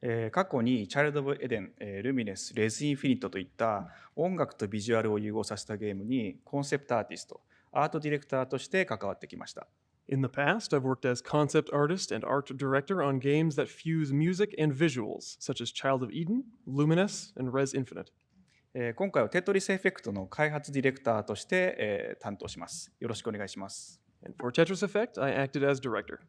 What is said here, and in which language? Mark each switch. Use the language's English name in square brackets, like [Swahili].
[Japanese] 過去にチャイルド・オブ・エデン、ルミネス、レズ・インフィニットといった音楽とビジュアルを融合させたゲームにコンセプトアーティスト、アートディレクターとして関わってきました。 [English] In the past, I've worked as concept artist and art director on games that fuse music and visuals, such as Child of Eden, Luminous, and Res Infinite. [Japanese] 今回はテトリスエフェクトの開発ディレクターとして担当します。よろしくお願いします。 [English] And for Tetris Effect, I acted as director.